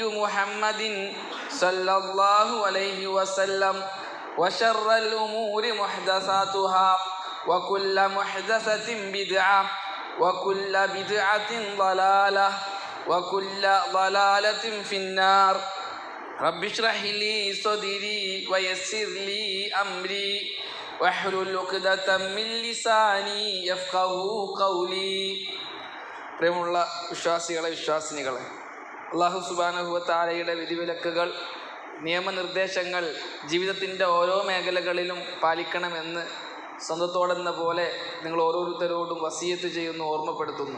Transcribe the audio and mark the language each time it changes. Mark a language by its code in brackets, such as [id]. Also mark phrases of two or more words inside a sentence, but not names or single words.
[ar] محمد صلى الله عليه وسلم وشر الأمور محدثاتها وكل محدثة بدعة وكل بدعة ضلالة وكل ضلالة في النار رب اشرح لي صدري ويسر لي أمري واحلل عقدة من لساني يفقهوا قولي. [ml] പ്രിയമുള്ള വിശ്വാസിനികളെ, [ar] الله سبحانه وتعالى [ml] വിധിവിലക്കുകൾ നിയമനിർദ്ദേശങ്ങൾ ജീവിതത്തിൻ്റെ ഓരോ മേഖലകളിലും പാലിക്കണമെന്ന് സ്വന്തത്തോടെന്ന പോലെ നിങ്ങൾ ഓരോരുത്തരോടും വസിയത്ത് ചെയ്യുന്നു, ഓർമ്മപ്പെടുത്തുന്നു.